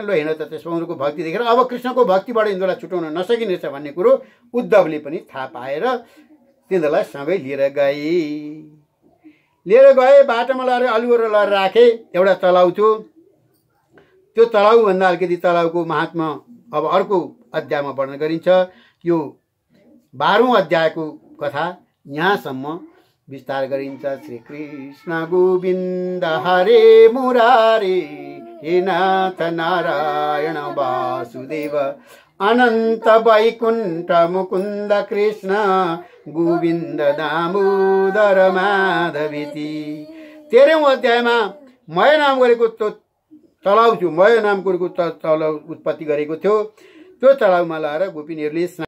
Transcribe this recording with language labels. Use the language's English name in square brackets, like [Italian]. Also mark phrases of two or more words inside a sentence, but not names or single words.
[Nepali] ल हिँड त, त्यसमा उनीहरूको भक्ति देखेर अब कृष्णको भक्तिबाट यिनीहरूलाई छुटाउन नसकिनेछ भन्ने कुरो उद्धवले पनि थाहा पाएर तिनीहरूलाई सँगै लिएर गए। बाटोमा लगेर अलुवर लगेर राखे। एउटा तलाउ थियो, त्यो तलाउभन्दा अलिकति तलाउको महात्मा अब अर्को अध्यायमा वर्णन गरिन्छ। यो 12औं अध्यायको कथा यहाँसम्म विस्तार गरिन्छ। [Sanskrit] श्री कृष्ण गोविन्द हरे मुरारे, हे नाथ नारायण वासुदेव, अनन्त वैकुण्ठ मुकुन्द कृष्ण गोविन्द दामोदर माधवेति। [Nepali] 13औं अध्यायमा मय नाम गरेको त्यो तलाउ थियो, मय नाम गरेको तलाउ उत्पत्ति गरेको थियो। त्यो तलाउमा लगाएर गोपिनीहरूले